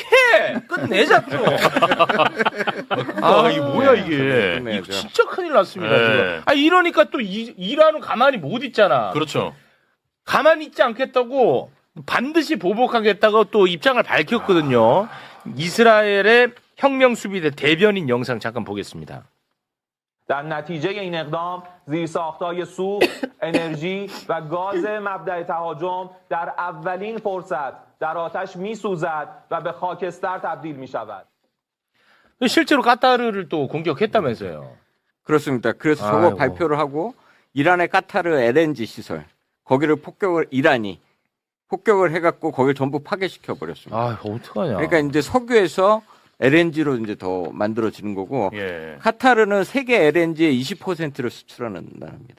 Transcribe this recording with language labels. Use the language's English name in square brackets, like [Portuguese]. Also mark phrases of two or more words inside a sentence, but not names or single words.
[Korean] 끝내자, 또! 이게 뭐야, 이게. 이거 진짜 큰일 났습니다, 지금. 이러니까 또 이란은 가만히 못 있잖아. 그렇죠. 가만히 있지 않겠다고 반드시 보복하겠다고 또 입장을 밝혔거든요. 이스라엘의 혁명수비대 대변인 영상 잠깐 보겠습니다. [Persian] در نتیجه این اقدام زیرساخت‌های سوخت، انرژی و گاز مبدأ تهاجم در اولین فرصت در آتش می‌سوزد و به خاکستر تبدیل می‌شود. [Korean] 실제로 카타르를 또 공격했다면서요. 그렇습니다. 그래서 저거 발표를 하고 이란의 카타르 LNG 시설 거기를 이란이 폭격을 해갖고 거기를 전부 파괴시켜 버렸습니다. 어떡하냐. 그러니까 이제 석유에서 LNG로 이제 더 만들어지는 거고 카타르는 세계 LNG의 20%를 수출하는 나라입니다.